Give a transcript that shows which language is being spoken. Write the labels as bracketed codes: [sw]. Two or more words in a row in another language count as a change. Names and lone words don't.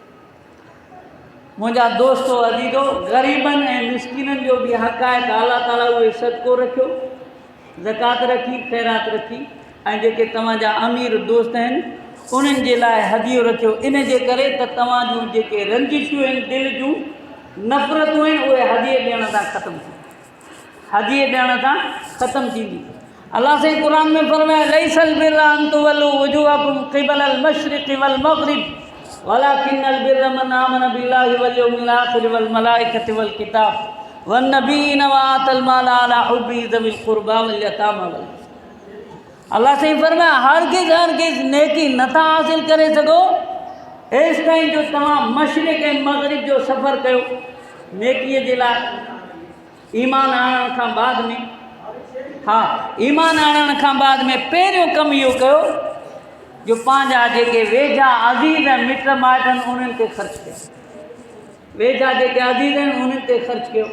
[sd] मुंहिंजा दोस्तो अज़ीज़ो, ग़रीबनि ऐं मिसकिननि जो बि हक़ आहे त अल्लाह ताला उहे सदको रखियो, ज़कात रखी, ख़ैरात रखी, ऐं जेके तव्हांजा अमीर दोस्त आहिनि उन्हनि जे लाइ हदियो रखियो। इन जे करे त तव्हां जूं जेके रंजिशूं आहिनि, दिलि जूं नफ़रतूं आहिनि, उहे हदिये ॾियण सां ख़तमु थींदियूं, हदिये ॾियण सां ख़तमु थींदी। अल्लाह साईं क़ुरान में फरमाए, [ar] ليس البر أن تولوا وجوهكم قبل المشرق والمغرب ولكن البر من آمن بالله واليوم الآخر والملائكة والكتاب والنبيين وآتى المال على حبه ذوي القربى واليتامى و. [sd] अल्लाह साईं फरमाया, हरगिज़ नेकी नथा हासिल करे सघो हेसि ताईं जो तव्हां मशरिक़ ऐं मग़रिब जो सफ़र कयो नेकीअ जे लाइ। ईमान आणण खां बाद में, हा, ईमान आणण खां बाद में पहिरियों कमु इहो कयो जो पंहिंजा जेके वेझा अज़ीज़ ऐं मिट माइट आहिनि उन्हनि ते ख़र्चु कयो, वेझा जेके अज़ीज़ आहिनि उन्हनि ते ख़र्चु कयो।